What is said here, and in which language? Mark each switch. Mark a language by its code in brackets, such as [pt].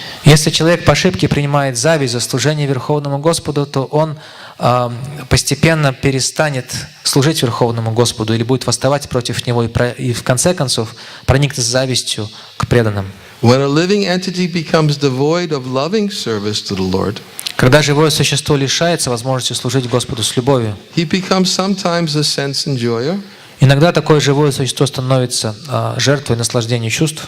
[ru] Если человек по ошибке принимает зависть за служение Верховному Господу, то он постепенно перестанет служить Верховному Господу или будет восставать против Него и в конце концов проникнет завистью к преданным. [en] When a living entity becomes devoid of loving service to the Lord, [ru] когда живое существо лишается возможности служить Господу с любовью, [en] he becomes sometimes a sense enjoyer, [ru] иногда такое живое существо становится жертвой наслаждения чувств,